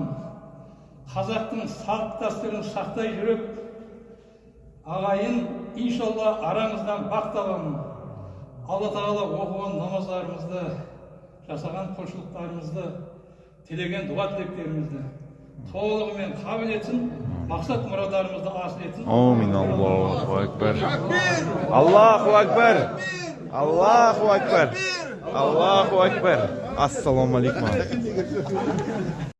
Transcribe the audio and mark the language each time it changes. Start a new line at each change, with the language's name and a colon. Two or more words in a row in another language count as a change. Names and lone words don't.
Kazakh: Қазақтың салт дәстүрін сақтай жүріп, ағайын иншалла арамыздан бақ табамын. Алла тағала оқыған намаздарымызды, жасаған құлшылықтарымызды, тілеген дұға тілектерімізді толығымен қабыл етсін, мақсат мұрадарымызды асыл етсін.
Arabic: آمين. الله أكبر. الله أكبر. الله أكبر. الله أكبر. السلام عليكم.